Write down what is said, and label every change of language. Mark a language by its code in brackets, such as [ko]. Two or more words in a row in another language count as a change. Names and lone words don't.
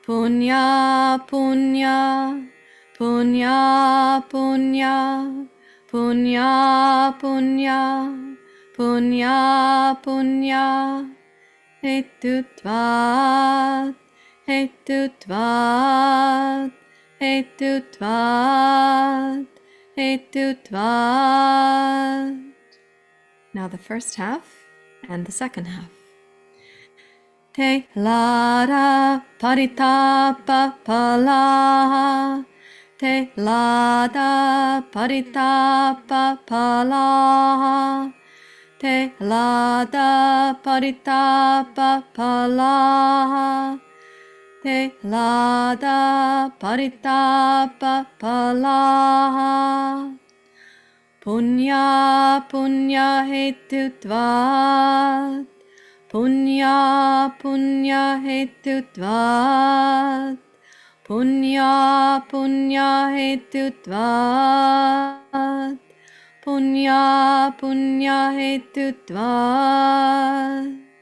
[sa] Punya, punya, punya, punya, punya, punya, punya, punya, hetutvat, hetutvat, hetutvat, hetutvat. [en] Now the first half and the second half. [sa] Te hlada-paritapa palaha, te hlada-paritapa palaha, te hlada-paritapa palaha, te hlada-paritapa palaha. Punya, punya hetutvat, punya, punya hetutvat, punya, punya hetutvat, punya, punya hetutvat.